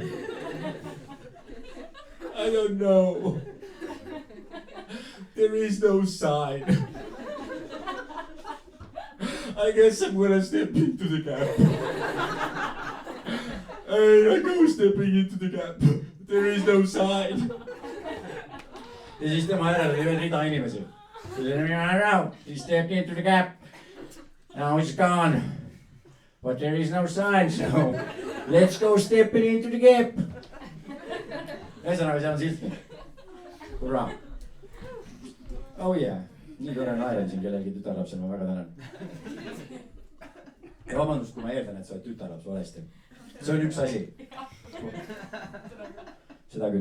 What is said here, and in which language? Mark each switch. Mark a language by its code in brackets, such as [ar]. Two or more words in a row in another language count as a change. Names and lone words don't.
[en] I don't know. There is no sign. I guess I'm gonna step into the gap. And I go stepping into the gap. There is no sign. [et] Ja siis tema järele oli veel rida inimesi. [en] He stepped into the gap. Now he's gone. But there is no sign, so let's go stepping into the gap. [et] Ühesõnaga, see on silt. Hurraa. [en] Oh yeah. [et] Nii tore naeran siin kellelgi tütarlapsel, ma väga tänan. Ja vabandust, kui ma eeldan, et sa oled tütarlaps valesti. See on üks asi. Seda küll.